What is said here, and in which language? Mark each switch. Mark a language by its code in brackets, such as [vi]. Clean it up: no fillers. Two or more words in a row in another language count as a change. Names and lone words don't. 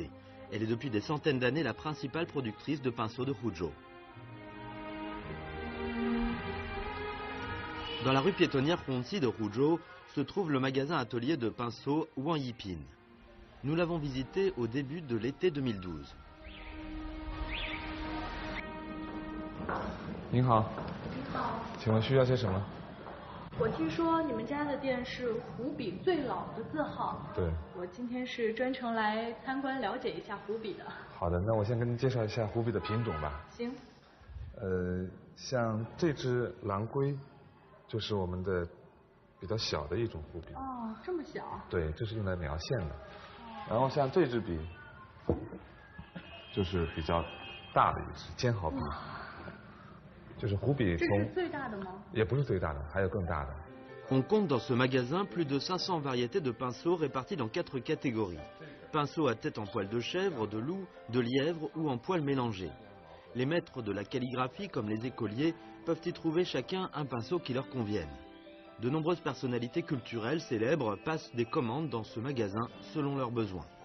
[fr] Elle est depuis des centaines d'années la principale productrice de pinceaux de Huzhou. Dans la rue piétonnière Hongxi de Huzhou se trouve le magasin atelier de pinceaux Wang Yipin. Nous l'avons visité au début de l'été 2012. [zh] 您好，请问需要些什么？我听说你们家的店是湖笔最老的字号。对，我今天是专程来参观了解一下湖笔的。好的，那我先跟您介绍一下湖笔的品种吧。行。像这只蓝龟，就是我们的比较小的一种湖笔。哦，这么小？对，这是用来描线的。然后像这支笔，就是比较大的一支尖毫笔。就是湖笔从，这是最大的吗？也不是最大的，还有更大的。 [fr] On compte dans ce magasin plus de 500 variétés de pinceaux répartis dans 4 catégories. Pinceaux à tête en poil de chèvre, de loup, de lièvre ou en poil mélangé. Les maîtres de la calligraphie, comme les écoliers, peuvent y trouver chacun un pinceau qui leur convienne. De nombreuses personnalités culturelles célèbres passent des commandes dans ce magasin selon leurs besoins.